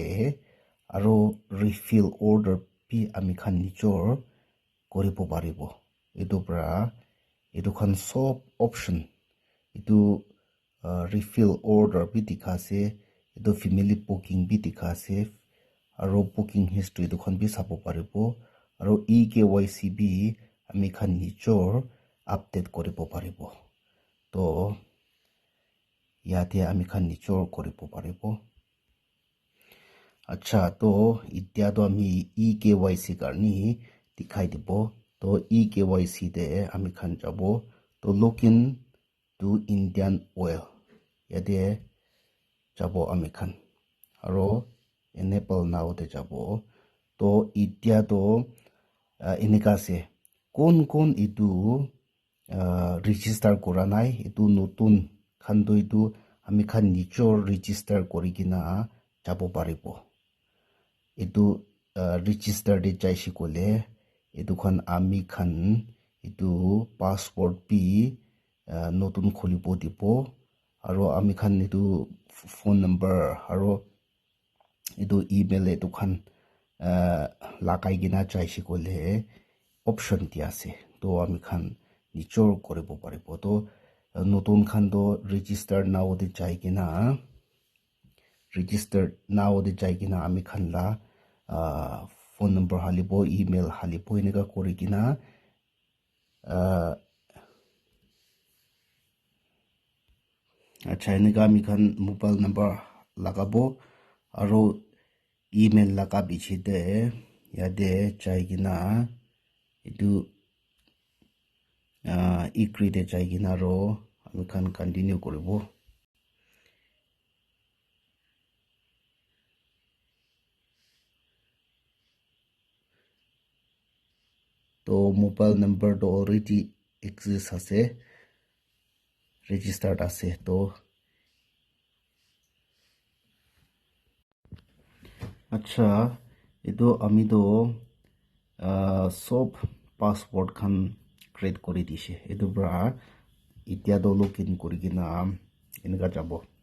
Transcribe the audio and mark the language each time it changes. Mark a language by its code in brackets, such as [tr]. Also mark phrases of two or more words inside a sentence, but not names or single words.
[nag] aro [en] refill order [nag] bi ami khan nijor koribo paribo etu pra etu khan sob option itu refill order bi dikhase etu [en] family booking [nag] bi dikhase aro [en] booking history [nag] tu khan bi sabo paribo aro EKYC bi ami khan nijor update koribo paribo to yate ami khan nijor koribo paribo acha to itia to ami EKYC karni dikhai dibo to EKYC de ami khan jabo to login to Indian Oil yate jabo ami khan aro enable now de jabo to itia to inika se kon itu register kora nai itu notun khan to itu ami khan nijor register korigina jabo paribo itu register de jaishi kole itu khan ami khan itu passport bi notun kholibo dibo aro ami khan itu [en] phone number [nag] aro itu email itu khan lagai gina jaishi kole option dia ase to ami khan nijor koribo paribo to notun khan to [en] register now [nag] de jaigina ami khan la [en] phone number [nag] halibo email halibo eneka korigina acha eneka ami khan [en] mobile number [nag] lagabo aro email laga bichide yade jaigina itu ikri de jaigina ro ami khan continue koribo to [en] mobile number [nag] to [en] already exist [nag] ase registered ase to acha itu ami do sob passport khan create kori dishe etu bra itia do login korigina eneka jabo